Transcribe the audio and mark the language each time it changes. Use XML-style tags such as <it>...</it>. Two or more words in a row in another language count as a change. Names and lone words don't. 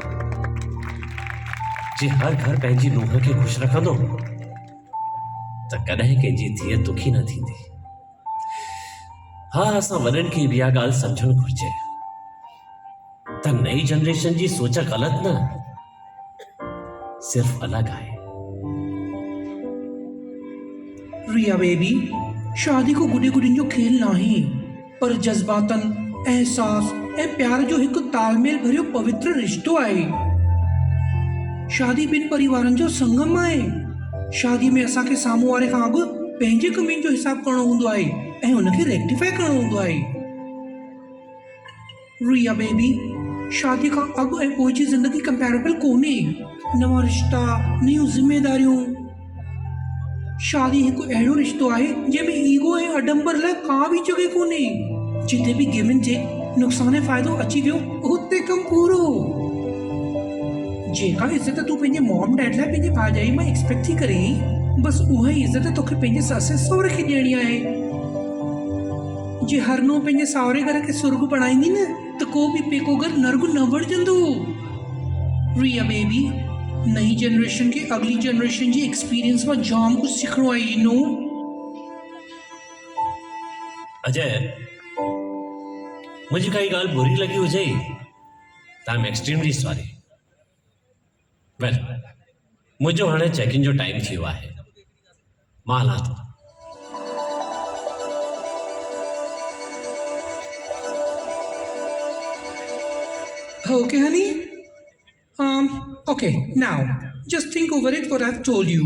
<sd>जे हर घर पंहिंजी नुंहं खे ख़ुशि रखंदो त कॾहिं कंहिंजी धीअ दुखी न थींदी। हा, असां वॾनि खे इहा ॻाल्हि सम्झणु घुर्जे त नई जनरेशन जी सोच ग़लति न, सिर्फ़ अलॻि आहे। रिया बेबी, शादी को गुॾे गुॾियुनि जो खेल नाहे, पर जज़्बातनि, एहसास ऐं प्यार जो हिकु तालमेल भरियो पवित्र रिश्तो आहे। शादी ॿिनि परिवारनि जो संगम आहे। शादी में असांखे साम्हूं वारे खां अॻु पंहिंजे कमियुनि जो हिसाब करणो हूंदो आहे ऐं हुनखे रेक्टिफाई करणो हूंदो आहे। रिया बेबी, शादी खां अॻु ऐं पोइ जी ज़िंदगी कंपेरेबल कोन्हे। नवां रिश्ता, नयूं ज़िम्मेदारियूं। शादी हिकु अहिड़ो रिश्तो आहे जंहिंमें ईगो ऐं अडंबर लाइ का बि जॻह कोन्हे। जिते बि</sd> <en>give and take,</en> <sd>नुक़सान ऐं फ़ाइदो अची वियो, हुते कमु पूरो। जेका इज़त तूं पंहिंजे</sd> <en>mom dad</en> <sd>लाइ पंहिंजे भाॼाई मां एक्सपेक्ट थी करे, बसि उहा ई इज़त तोखे पंहिंजे ससु सहुरे खे ॾियणी आहे। जे हर नूंहं पंहिंजे साहुरे घर खे सुर्ग बणाईंदी न, त को बि पेको घर नर्ग न बणजंदो। रिया बेबी, नई जनरेशन खे अगली जनरेशन जी एक्सपीरियंस मां जाम कुछ सिखणो आहे,</sd> <en>you know.</en> <sd>अजय, मुझे काई ॻाल्हि बुरी लगी हुजे त</sd> <en>I am extremely sorry.</en> <sd>वेल, मुझो हाणे चेक इन जो टाइम थी वियो आहे, मां हलां थो।</sd> <en>Okay, honey? Okay, now, just think over it what I've told you.</en>